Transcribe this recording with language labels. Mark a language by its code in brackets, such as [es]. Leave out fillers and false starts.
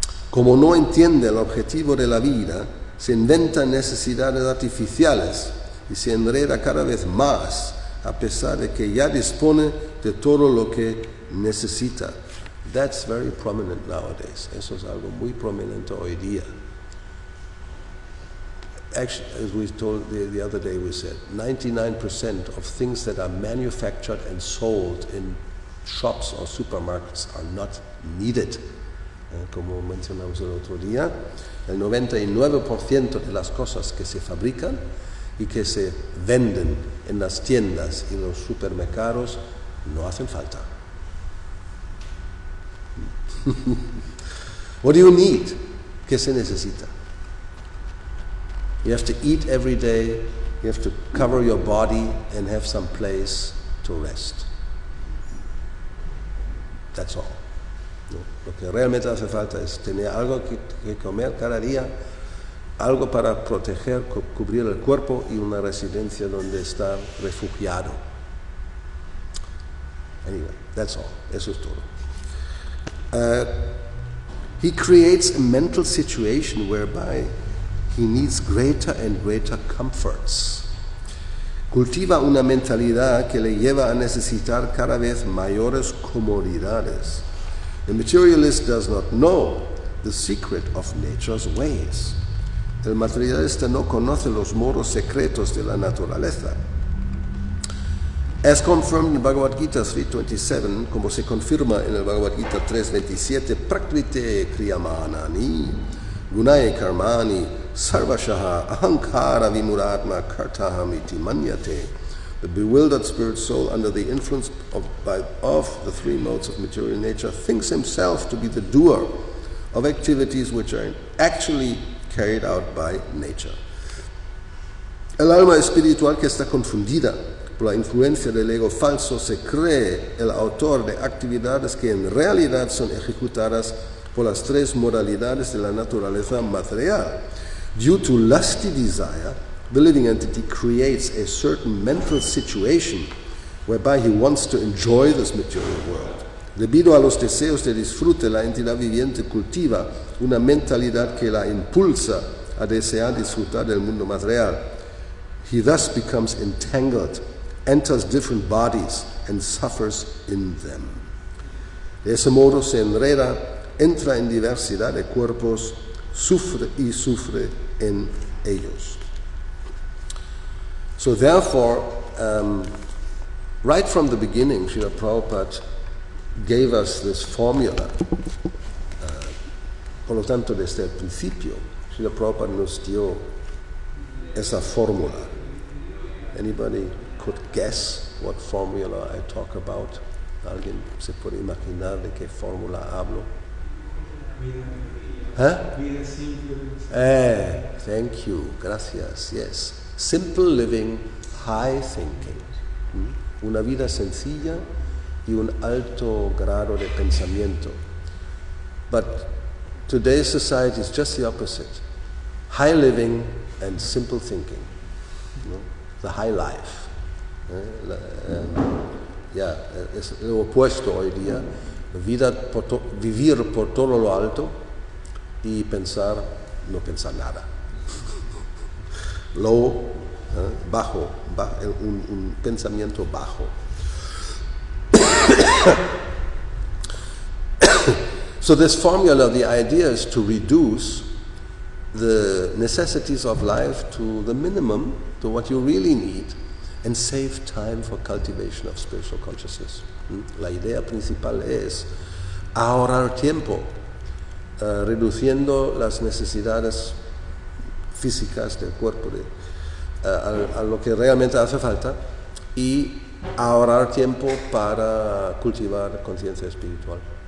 [es] Como no entiende el objetivo de la vida, se inventa necesidades artificiales y se enreda cada vez más, a pesar de que ya dispone de todo lo que necesita. [en] That's very prominent nowadays. [es] Eso es algo muy prominente hoy día. [en] Actually, as we told the other day, we said 99% of things that are manufactured and sold in shops or supermarkets are not needed. [es] Como mencionamos el otro día, el 99% de las cosas que se fabrican y que se venden en las tiendas y los supermercados no hacen falta. [en] What do you need? [es] ¿Qué se necesita? [en] You have to eat every day, you have to cover your body and have some place to rest. That's all. ¿No? [es] Lo que realmente hace falta es tener algo que comer cada día, algo para proteger, cubrir el cuerpo y una residencia donde estar refugiado. [en] Anyway, that's all. [es] Eso es todo. [en] He creates a mental situation whereby he needs greater and greater comforts. [es] Cultiva una mentalidad que le lleva a necesitar cada vez mayores comodidades. [en] The materialist does not know the secret of nature's ways. [es] El materialista no conoce los modos secretos de la naturaleza. [en] As confirmed in Bhagavad Gita 3.27, [es] como se confirma en el Bhagavad Gita 3.27, [sa] prakrite kriyamanani, gunaye karmani, sarvashaha, ahankara vimuratma kartaham iti manyate. [en] The bewildered spirit soul, under the influence of the three modes of material nature, thinks himself to be the doer of activities which are actually carried out by nature. [es] El alma espiritual que está confundida por la influencia del ego falso se cree el autor de actividades que en realidad son ejecutadas por las tres modalidades de la naturaleza material. [en] Due to lusty desire, the living entity creates a certain mental situation whereby he wants to enjoy this material world. [es] Debido a los deseos de disfrute, la entidad viviente cultiva una mentalidad que la impulsa a desear disfrutar del mundo material. [en] He thus becomes entangled, enters different bodies, and suffers in them. [es] De ese modo se enreda, entra en diversidad de cuerpos, sufre en ellos. [en] So therefore, right from the beginning, Srila Prabhupada gave us this formula. [es] Por lo tanto, desde el principio, Srila Prabhupada nos dio esa fórmula. [en] Anybody could guess what formula I talk about? [es] ¿Alguien se puede imaginar de qué fórmula hablo? Vida simple. [en] Thank you, gracias, yes. Simple living, high thinking. [es] Una vida sencilla y un alto grado de pensamiento. [en] But today's society is just the opposite. High living and simple thinking. The high life. [es] Es lo opuesto hoy día. Vivir por todo lo alto y no pensar nada. Low, bajo, un pensamiento bajo. [en] So this formula, the idea is to reduce the necessities of life to the minimum, to what you really need, and save time for cultivation of spiritual consciousness. [es] La idea principal es ahorrar tiempo, reduciendo las necesidades físicas del cuerpo a lo que realmente hace falta, y ahorrar tiempo para cultivar conciencia espiritual.